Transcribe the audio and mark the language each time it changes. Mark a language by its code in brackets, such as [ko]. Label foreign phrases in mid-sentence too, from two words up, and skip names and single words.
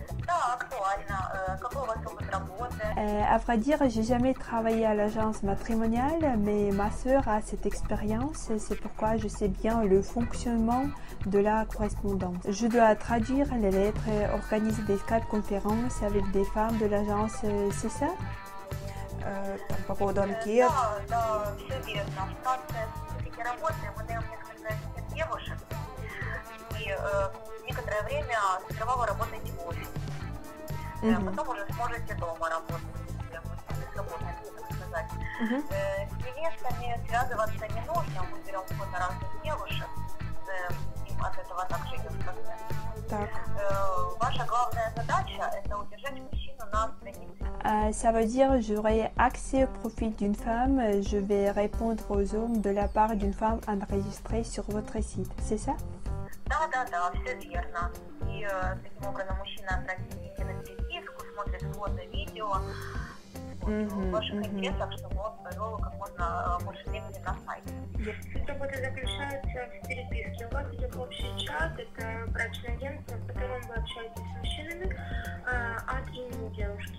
[fr] À vrai dire, j'ai jamais travaillé à l'agence matrimoniale, mais ma sœur a cette expérience et c'est pourquoi je sais bien le fonctionnement de la correspondance. Je dois traduire les lettres et organiser des cas de conférences avec des femmes de l'agence, c'est ça? [ru] По поводу анкет. Да, все верно. В старте работы мы даем несколько девушек, и некоторое время сперва вы работаете в офисе, потом уже сможете дома работать, свободно, так сказать. С невестами связываться не нужно, мы берем фото разных девушек, им от этого также идет процесс. Ваша главная задача – это удержать мужчину на странице. [fr] Ça veut dire j'aurai accès au profil d'une femme, je vais répondre aux hommes de la part d'une femme enregistrée sur votre site, c'est ça? [ru] Да, все верно. И таким образом мужчина обратит на переписку, смотрит фото, видео в ваших интересах, чтобы он провел как можно больше времени на сайте. Работа заключается в переписке. У вас идет общий чат, это брачное агентство, в котором вы общаетесь с мужчинами от имени девушки.